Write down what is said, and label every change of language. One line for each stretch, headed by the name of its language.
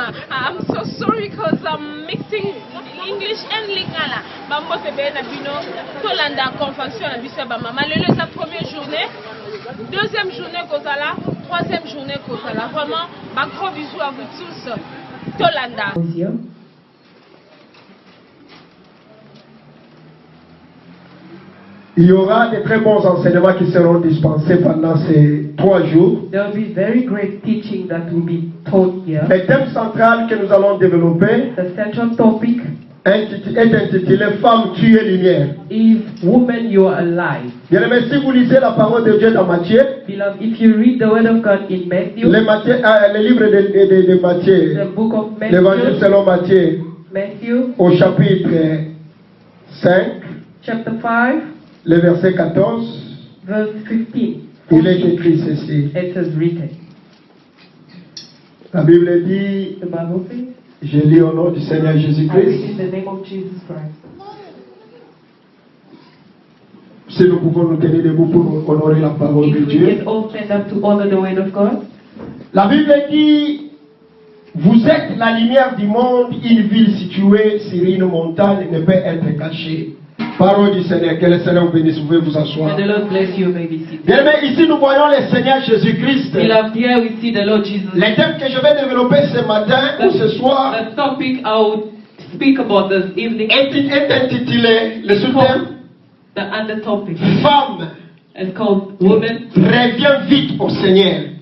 English: I'm so sorry because I'm mixing English and Lingala.
Lingala: Mote Belé Nabino, Tolanda convention à Bissaba Maman, le sa première journée.
French: Deuxième journée Kozala, troisième journée Kozala. Vraiment, un gros bisou à vous tous.
Lingala: Tolanda.
French: Il y aura de très bons enseignements qui seront dispensés pendant ces 3 jours.
English: There will be very great teaching that will be taught here.
French: Le thème central que nous allons développer
English: The central topic
French: est intitulé Femme, tu es lumière.
English: is Woman, you are alive.
French: Bien aimé, si vous lisez la parole de Dieu dans Matthieu,
English: Beloved, if you read the word of God in Matthew,
French: le livre de Matthieu,
English: the book of
French: l'évangile selon Matthieu,
English: Matthew,
French: au chapitre 5,
English: chapter 5,
French: le verset 14,
English: verse 15,
French: il est écrit ceci.
English: it is written.
French: La Bible dit,
English: The Bible says,
French: je lis au nom du Seigneur
English: I read
French: Jésus-Christ.
English: in the name of Jesus Christ.
French: Si nous pouvons nous tenir debout pour honorer la parole de
English: If we
French: Dieu.
English: can all stand up to honor the word of God.
French: La Bible dit, vous êtes la lumière du monde, une ville située sur une montagne ne peut être cachée. Parole du Seigneur, que le Seigneur vous bénisse, vous pouvez vous asseoir.
English: And the Lord bless you, may be seated.
French: Bien, mais ici nous voyons le Seigneur Jésus-Christ.
English: Beloved, here we see the Lord Jesus.
French: Les thèmes que je vais développer ce matin ou ce soir
English: The topic I will speak about this evening
French: est intitulé, le sous-thème,
English: the under topic.
French: Femme,
English: It's called Woman,
French: reviens vite au Seigneur.